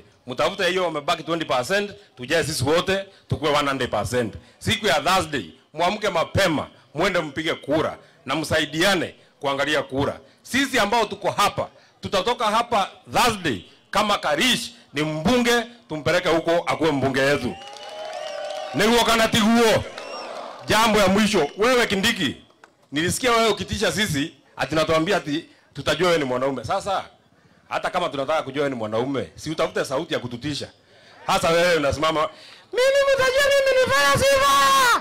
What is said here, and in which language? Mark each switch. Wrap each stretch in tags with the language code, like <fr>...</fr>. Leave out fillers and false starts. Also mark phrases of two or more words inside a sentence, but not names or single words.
<sw>Mtafuta hiyo wamebaki 20%, tujae sisi wote tukue 100%. Siku ya Thursday muamke mapema, muende mpige kura na msaidiane kuangalia kura. Sisi ambao tuko hapa, tutatoka hapa Thursday kama Karish ni mbunge, tumpeleke huko akuwe mbunge yetu.</sw> <ki>Neguo kana tiguo.</ki> <sw>Jambo ya mwisho, wewe Kindiki, nilisikia wewe ukitisha sisi ati natuambia ati tutajua wewe ni mwanaume. Sasa hata kama tunataka kujua wewe ni mwanaume, si utafute sauti ya kututisha. Hasa wewe unasimama, mimi mtajua mimi nifanya sifa.</sw>